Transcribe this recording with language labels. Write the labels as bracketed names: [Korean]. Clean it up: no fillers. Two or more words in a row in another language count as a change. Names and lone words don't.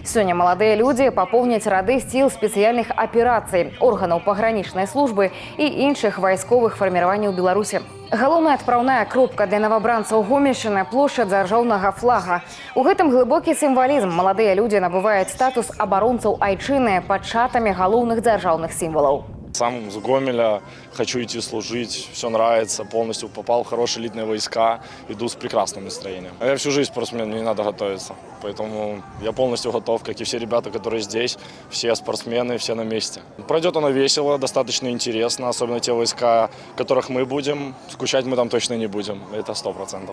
[Belarusian] Сёння маладыя людзі папоўняць рады сіл спецыяльных аперацый, органаў пагранічнай службы і іншых вайсковых фарміраванняў Беларусі. Галоўная адпраўная кропка для навабранцаў Гомельшчыны – плошча дзяржаўнага флага. У гэтым глыбокі сімвалізм. Маладыя людзі набываюць статус абаронцаў айчыны пад шатамі галоўных дзяржаўных сімвалаў. [Russian] Сам с Гомеля, хочу идти служить, все нравится, полностью попал в хорошие элитные войска, иду с прекрасным настроением. Я всю жизнь спортсмен, мне не надо готовиться, поэтому я полностью готов, как и все ребята, которые здесь, все спортсмены, все на месте. Пройдет оно весело, достаточно интересно, особенно те войска, в которых мы будем, скучать мы там точно не будем, это 100%.